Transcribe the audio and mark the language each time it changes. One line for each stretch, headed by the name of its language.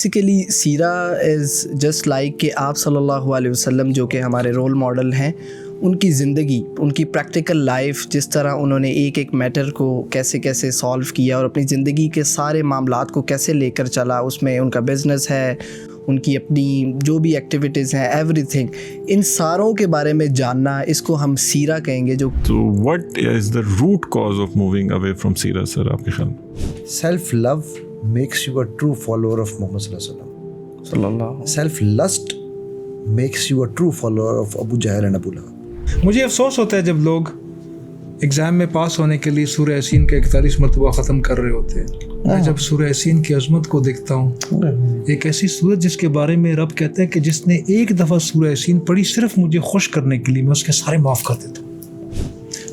Urdu: Basically سیرہ
English: is just like
Urdu: کہ آپ صلی اللہ علیہ وسلم جو کہ ہمارے رول ماڈل ہیں، ان کی زندگی، ان کی پریکٹیکل لائف، جس طرح انہوں نے ایک ایک میٹر کو کیسے کیسے سالو کیا اور اپنی زندگی کے سارے معاملات کو کیسے لے کر چلا. اس میں ان کا بزنس ہے، ان کی اپنی جو بھی ایکٹیویٹیز ہیں، ایوری تھنگ، ان ساروں کے بارے میں جاننا، اس کو ہم سیرہ کہیں گے. جو تو
English: what is the root cause of moving away from سیرہ
Urdu: سر آپ کے خیال میں؟
English: Self love makes you a true follower of Muhammad صلی اللہ علیہ وسلم. Self lust makes you a true follower of Abu Jahl and Abu Lahab.
Urdu: مجھے افسوس ہوتا ہے جب لوگ ایگزام میں پاس ہونے کے لیے سورہ یاسین کا 41 مرتبہ ختم کر رہے ہوتے ہیں. میں جب سورہ یاسین کی عظمت کو دیکھتا ہوں، ایک ایسی سورت جس کے بارے میں رب کہتا ہے کہ جس نے ایک دفعہ سورہ یاسین پڑھی صرف مجھے خوش کرنے کے لیے، میں اس کے سارے معاف کر دیتا ہوں.